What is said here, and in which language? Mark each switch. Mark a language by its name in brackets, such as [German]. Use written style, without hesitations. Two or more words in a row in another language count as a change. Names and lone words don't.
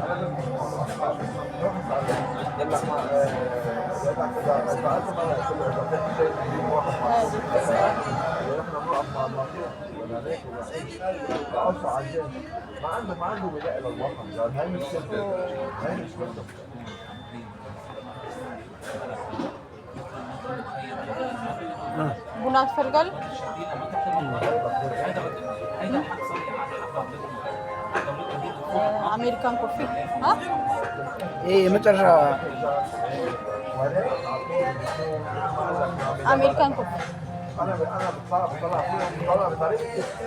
[Arabic] ما عنده ولاء للوطن، يعني هاي مش شركة، هاي مش شركة. [Amharic] ቡና ትፈልጋለህ? [English] American coffee [Amharic] ይሄ የመጨረሻ [English] American coffee [Arabic] انا بطلع فيهم بطلع بطريقه